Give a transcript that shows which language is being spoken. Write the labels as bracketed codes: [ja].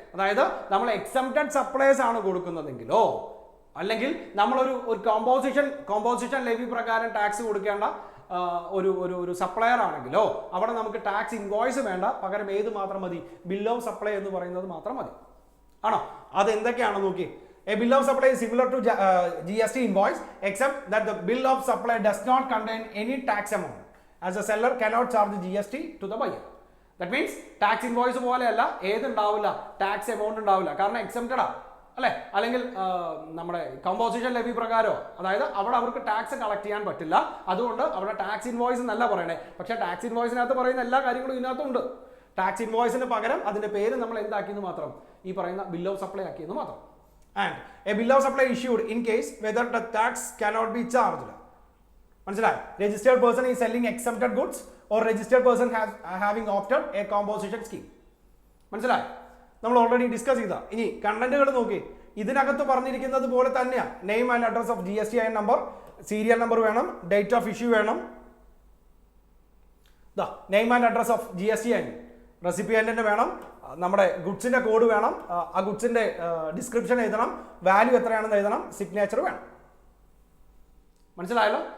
[ml] അതായത് നമ്മൾ exempted supplies ആണ് കൊടുക്കുന്നതെങ്കിലോ അല്ലെങ്കിൽ നമ്മളൊരു കോമ്പോസിഷൻ ലെവി പ്രകാരം ടാക്സ് കൊടുക്കേണ്ട ഒരു സപ്ലയർ ആണെങ്കിലോ അവിടെ നമുക്ക് ടാക്സ് ഇൻവോയ്സ് വേണ്ട. പകരം ഏത് മാത്രം മതി, ബിൽ ഓഫ് സപ്ലൈ എന്ന് പറയുന്നത് മാത്രം മതി. ആണോ? അത് എന്തൊക്കെയാണെന്ന് നോക്കി. [en] A bill of supply is similar to GST invoice except that the bill of supply does not contain any tax amount, as the seller cannot charge GST to the buyer. That means [ml] tax invoice പോലെയല്ല, ഏതുണ്ടാവില്ല, tax amount ഉണ്ടാവില്ല. കാരണം exempted ആ അല്ലേ. അല്ലെങ്കിൽ നമ്മുടെ composition levy പ്രകാരമോ, അതായത് അവിടെ അവർക്ക് ടാക്സ് കളക്ട് ചെയ്യാൻ പറ്റില്ല. അതുകൊണ്ട് അവിടെ ടാക്സ് ഇൻവോയ്സ് എന്നല്ല പറയണേ. പക്ഷേ ടാക്സ് ഇൻവോയ്സിനകത്ത് പറയുന്ന എല്ലാ കാര്യങ്ങളും ഇതിനകത്തുണ്ട്. ടാക്സ് ഇൻവോയ്സിന് പകരം അതിന്റെ പേര് നമ്മൾ എന്താക്കിയെന്ന് മാത്രം, ഈ പറയുന്ന ബിൽ ഓഫ് സപ്ലൈ ആക്കിയെന്ന് മാത്രം. [en] And a bill of supply issued in case whether the tax cannot be charged. [ml] മനസ്സിലായി? [en] Registered person is selling exempted goods or registered person having opted a composition scheme. [ml] മനസ്സിലായി? നമ്മൾ already discuss ചെയ്ത. ഇനി കണ്ടന്റുകൾ നോക്കി. ഇതിനകത്ത് പറഞ്ഞിരിക്കുന്നത് പോലെ തന്നെയാണ്. Name and address of GSTIN number, serial number വേണം, ഡേറ്റ് ഓഫ് ഇഷ്യൂ വേണം. Name and address of GSTIN റെസിപ്പിയന്റിന് വേണം, നമ്മുടെ ഗുഡ്സിന്റെ കോഡ് വേണം, ആ ഗുഡ്സിന്റെ ഡിസ്ക്രിപ്ഷൻ എഴുതണം, വാല്യൂ എത്രയാണെന്ന് എഴുതണം, സിഗ്നേച്ചർ വേണം. മനസ്സിലായല്ലോ?